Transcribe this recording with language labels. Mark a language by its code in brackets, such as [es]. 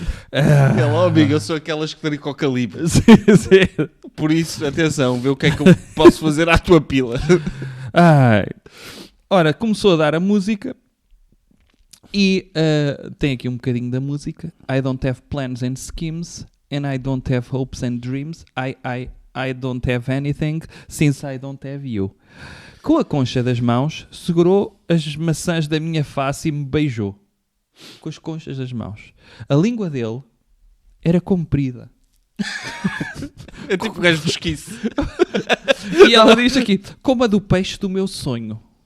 [pt] Ela, amigo, eu sou aquelas que trincam o calibre. Sim. Por isso, atenção, vê o que é que eu posso fazer à tua pila. Ai. Ora, começou a dar a música e tem aqui um bocadinho da música. [en] I don't have plans and schemes and I don't have hopes and dreams. I don't have anything since I don't have you. [pt] Com a concha das mãos, segurou as maçãs da minha face e me beijou. Com as conchas das mãos. A língua dele era comprida. É tipo um gajo pesquice. E ela diz aqui, como a do peixe do meu sonho.